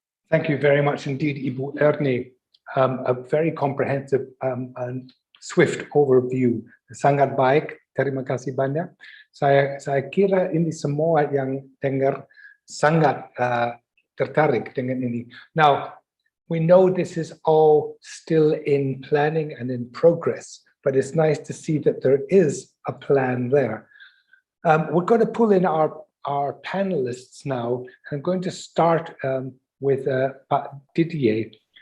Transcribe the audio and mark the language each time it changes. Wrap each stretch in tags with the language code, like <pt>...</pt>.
<en>Thank you very much indeed, Ibu Erni. A very comprehensive and swift overview.</en> <id>Sangat baik. Terima kasih banyak. Saya kira ini semua yang dengar sangat tertarik dengan ini.</id> <en>Now, we know this is all still in planning and in progress, but it's nice to see that there is a plan there. We're going to pull in our panelists now. I'm going to start with Didier.</en>